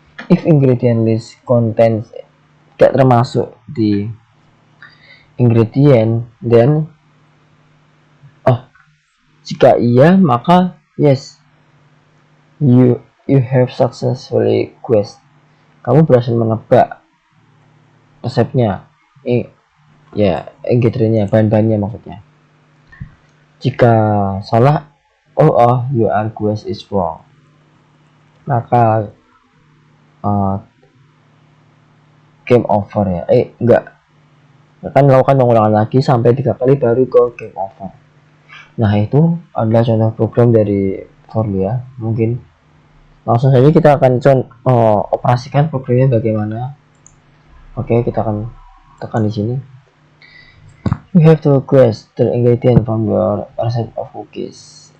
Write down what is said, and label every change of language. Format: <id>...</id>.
<en>If ingredient list contains</en> <id>tidak termasuk di</id> <en>ingredient, then</en> <id>jika iya maka</id> <en>yes, you have successfully guessed.</en> <id>Kamu berhasil menebak resepnya, ya ingredientnya, bahan-bahannya maksudnya. Jika salah,</id> <en>your guess is wrong,</en> <id>maka game over ya. Enggak, akan melakukan pengulangan lagi sampai 3 kali baru ke game over. Nah, itu adalah contoh program dari Forlia. Mungkin langsung saja kita akan operasikan programnya bagaimana. Oke, kita akan tekan di sini.</id> <en>You have to request the ingredient from your recipe of cookies.</en>